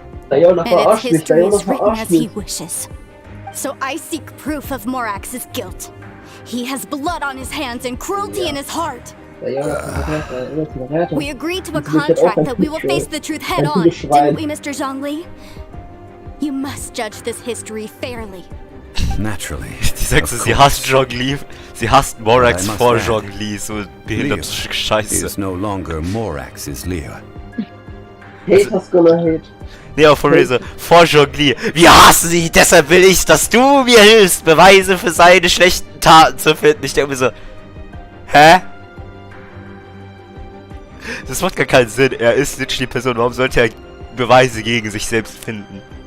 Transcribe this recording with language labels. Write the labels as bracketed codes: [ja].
[en] And its history is written as he wishes. So I seek proof of Morax's guilt. He has blood on his hands and cruelty in his heart. We agreed to a contract that we will face the truth head on, didn't we, Mr. Zhongli? You must judge this history fairly. Naturally. [de] Die sagt so, sie hasst Zhongli. Sie hasst Morax vor Zhongli. So behinderte Scheiße. [en] Is no longer Morax's Liyue. Haters gonna hate. [de] Nee, aber von mir so, vor Zhongli. Wir hassen sie, deshalb will ich, dass du mir hilfst, Beweise für seine schlechten Taten zu finden. Ich denke mir so, hä? Das macht gar keinen Sinn. Er ist literally Person. Warum sollte er Beweise gegen sich selbst finden?